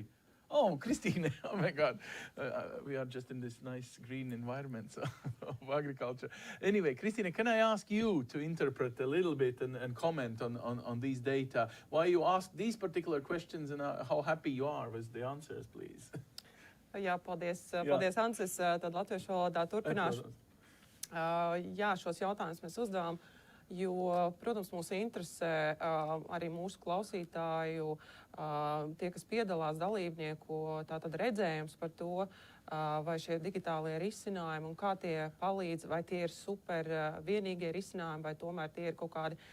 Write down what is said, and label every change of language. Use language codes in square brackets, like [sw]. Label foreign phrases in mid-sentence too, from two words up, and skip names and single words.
[en] Oh, Kristiina, oh my God. We are just in this nice green environment of agriculture. Anyway, Kristiina, can I ask you to interpret a little bit and comment on these data? Why you asked these particular questions and how happy you are with the answers, please? [lv] Jā, paldies, Ansis. Tad latviešu valodā turpināšu. Jā, šos jautājumus mēs uzdevām, jo, protams, mūs interesē arī mūsu klausītāju, tie, kas piedalās dalībnieku, tātad redzējums par to, vai šie digitālie risinājumi un kā tie palīdz, vai tie ir super vienīgie risinājumi, vai tomēr tie ir kaut kādi